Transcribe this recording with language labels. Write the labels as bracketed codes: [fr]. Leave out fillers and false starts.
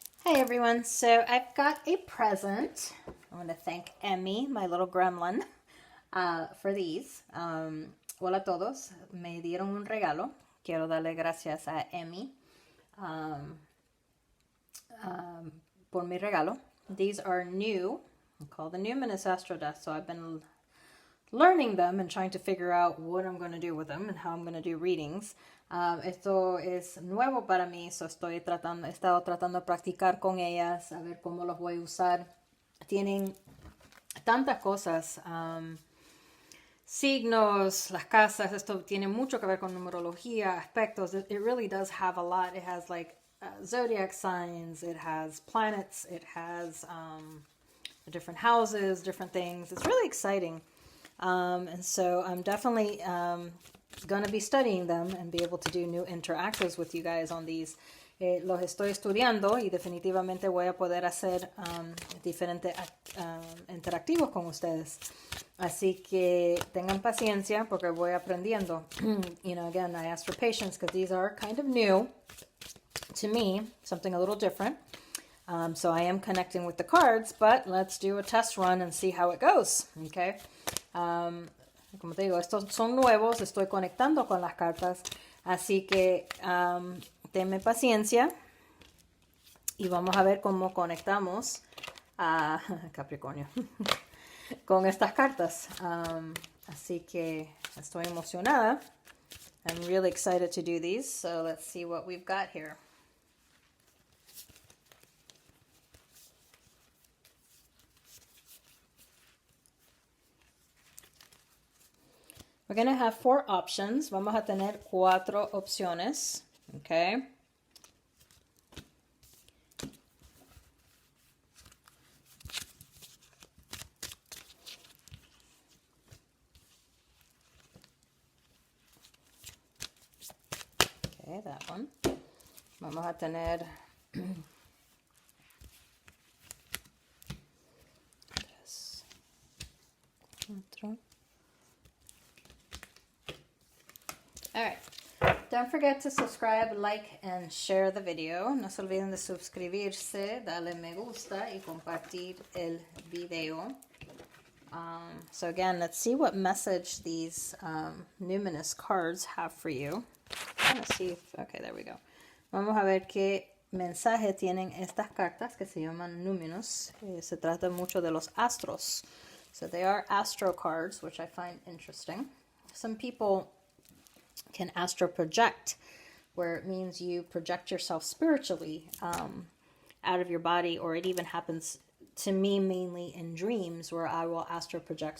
[en] Hey everyone, so I've got a present. I want to thank Emmy, my little gremlin, for these. [es] Hola a todos, me dieron un regalo. Quiero darle gracias a Emmy por mi regalo. [en] These are new, called the Numinous astro dust. So I've been learning them and trying to figure out what I'm going to do with them and how I'm going to do readings. [es] Esto es nuevo para mí, so he estado tratando de practicar con ellas, a ver cómo los voy a usar. Tienen tantas cosas, signos, las casas, esto tiene mucho que ver con numerología, aspectos. [en] It really does have a lot. It has like zodiac signs, it has planets, it has different houses, different things. It's really exciting. And so I'm definitely going to be studying them and be able to do new interactions with you guys on these. Los estoy estudiando y definitivamente voy a poder hacer diferentes interactivos con ustedes. Así que tengan paciencia porque voy aprendiendo. You know, again, I ask for patience because these are kind of new to me, something a little different. So I am connecting with the cards, but let's do a test run and see how it goes. Okay. [es] Como te digo, estos son nuevos, estoy conectando con las cartas, así que tenme paciencia y vamos a ver cómo conectamos a Capricornio con estas cartas. Así que estoy emocionada. [en] I'm really excited to do these, so let's see what we've got here. We're going to have 4 options. [es] Vamos a tener 4 opciones. Okay. [en] Okay, that one. [es] Vamos a tener 3, 4. [en] All right. Don't forget to subscribe, like, and share the video. [es] No se olviden de suscribirse, darle me gusta y compartir el video. [en] So again, let's see what message these Numinous cards have for you. I'm gonna see if, okay, there we go. [es] Vamos a ver qué mensaje tienen estas cartas que se llaman Numinous. Se trata mucho de los astros. [en] So they are astro cards, which I find interesting. Some people can astro project, where it means you project yourself spiritually out of your body, or it even happens to me mainly in dreams where I will astro project.